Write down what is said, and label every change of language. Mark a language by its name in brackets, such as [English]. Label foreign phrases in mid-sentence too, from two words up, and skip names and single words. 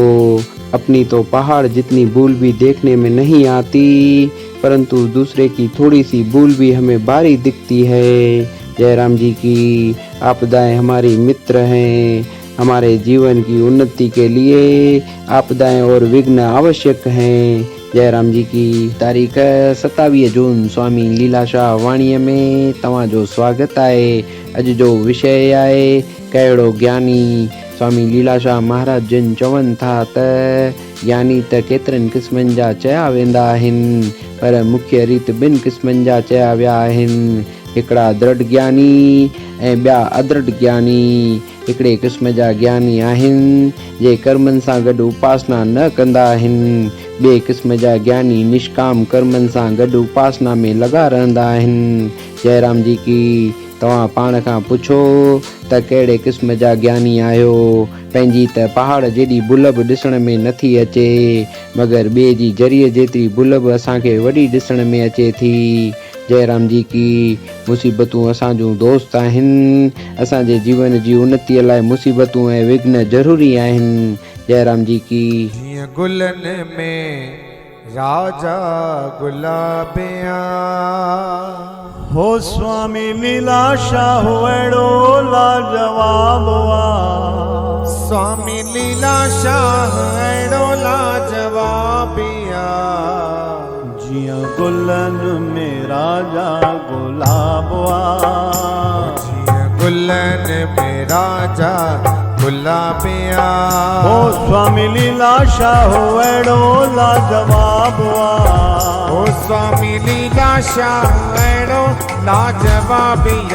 [Hindi] अपनी तो पहाड़ जितनी भूल भी देखने में नहीं आती, परंतु दूसरे की थोड़ी सी भूल भी हमें भारी दिखती है। जय राम जी की। आपदाएं हमारी मित्र हैं। हमारे जीवन की उन्नति के लिए आपदाएं और विघ्न आवश्यक हैं। [Sindhi] जय राम जी की। तारीख 27 जून स्वामी लीलाशाह वाणी में तव्हांजो स्वागत आहे। अॼु जो विषय आहे कहिड़ो ज्ञानी। स्वामी लीलाशाह महाराज जिन चवनि था त ज्ञानी त केतिरनि क़िस्मनि जा चया वेंदा आहिनि, पर मुख्य रीत 2 क़िस्मनि जा चया विया आहिनि। हिकिड़ा दृढ़ ज्ञानी ऐं ॿिया अदृढ़ ज्ञानी। हिकिड़े क़िस्म जा ज्ञानी आहिनि जे कर्मनि सां गॾु उपासना न कंदा आहिनि। ॿिए क़िस्म जा ज्ञानी निष्काम कर्मनि सां गॾु उपासना में लॻा रहंदा आहिनि। जय राम जी की। तव्हां पाण खां पुछो त कहिड़े क़िस्म जा ज्ञानी आहियो। पंहिंजी त पहाड़ जेॾी भुल बि ॾिसण में नथी अचे, मगर ॿिए जी ज़रिए जेतिरी भुल बि असांखे वॾी ॾिसण में अचे थी। जय राम जी की। मुसीबतूं असांजूं दोस्त आहिनि। असांजे जीवन जी उन्नतीअ लाइ मुसीबतूं ऐं विघ्न ज़रूरी आहिनि। जय राम जी की। गुलन में राजा गुलाबिया हो स्वामी लीलाशाह अहिड़ो लाजवाब वा। स्वामी लीलाशाह अहिड़ो लाजवाबिया जियां गुलन में राजा गुलाब वा। जियां गुलन में राजा गुलाबिया हो स्वामी लीलाशाह अहिड़ो लाजवाब वा। हो स्वामी लीलाशाह अहिड़ो लाजवाबिया